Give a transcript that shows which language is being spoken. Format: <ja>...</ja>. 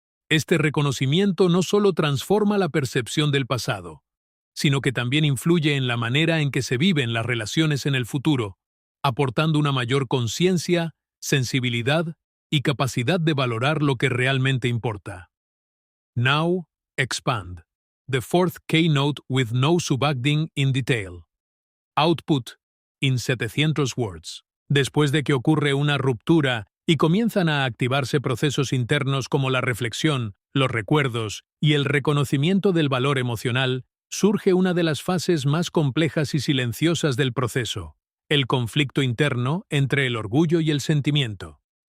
<es>Este reconocimiento no solo transforma la percepción del pasado, sino que también influye en la manera en que se viven las relaciones en el futuro, aportando una mayor conciencia, sensibilidad y capacidad de valorar lo que realmente importa.</es> <en>Now, expand. The fourth keynote with no subacting in detail. Output, in 700 words.</en> <es>Después de que ocurre una ruptura y comienzan a activarse procesos internos como la reflexión, los recuerdos y el reconocimiento del valor emocional, surge una de las fases más complejas y silenciosas del proceso, el conflicto interno entre el orgullo y el sentimiento.</es>